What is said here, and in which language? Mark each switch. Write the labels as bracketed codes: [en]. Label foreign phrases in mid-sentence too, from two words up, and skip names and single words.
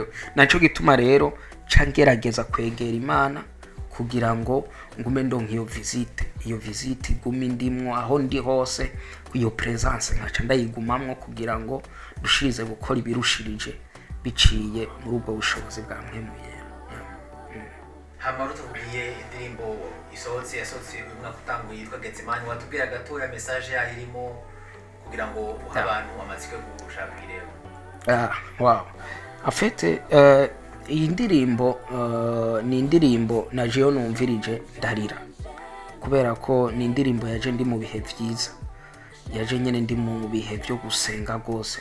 [rn] Naco gituma rero ca ngerageza kwegera Imana kugira ngo ngume ndonka iyo visite igume ndimwo aho ndi hose, iyo presence nkaca ndayigumamwo kugira ngo dushirize gukora ibirushirije biciye muri ubwo bushobozi bwa mpemu yera. Hama tubwiye indirimbo yasohotse uyu mwaka utanguye yitwa Getsemani, watubwira gatoya message yayo irimo kugira ngo uha abantu amatsiko yo gushaka kuyireba? Wow. Afite iyi ndirimbo ni indirimbo naje yo numvirije ndarira, kubera ko ni indirimbo yaje ndi mu bihe byiza, yaje nyene ndi mu bihe byo gusenga gose.